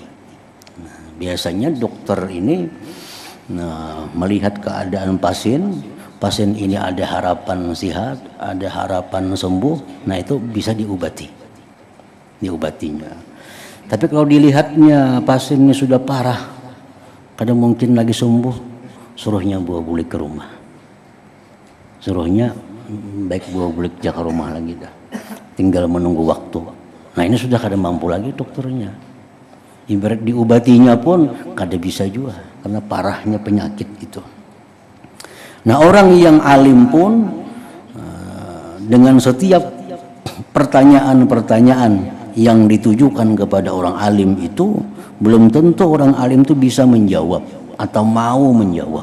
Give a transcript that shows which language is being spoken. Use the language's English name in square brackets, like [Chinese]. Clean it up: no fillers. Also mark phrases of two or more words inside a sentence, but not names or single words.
[Banjar] Biasanya dokter ini melihat keadaan pasien ini ada harapan sehat, ada harapan sembuh, nah itu bisa diobatinya. Tapi kalau dilihatnya pasiennya sudah parah, kadang mungkin lagi sembuh, suruhnya bawa bulik ke rumah. Suruhnya baik bawa bulik ke rumah lagi dah. Tinggal menunggu waktu. Nah ini sudah kada mampu lagi dokternya. Ibarat diobatinya pun kada bisa juga karena parahnya penyakit itu. [Indonesian] Nah orang yang alim pun dengan setiap pertanyaan-pertanyaan yang ditujukan kepada orang alim itu, belum tentu orang alim itu bisa menjawab atau mau menjawab.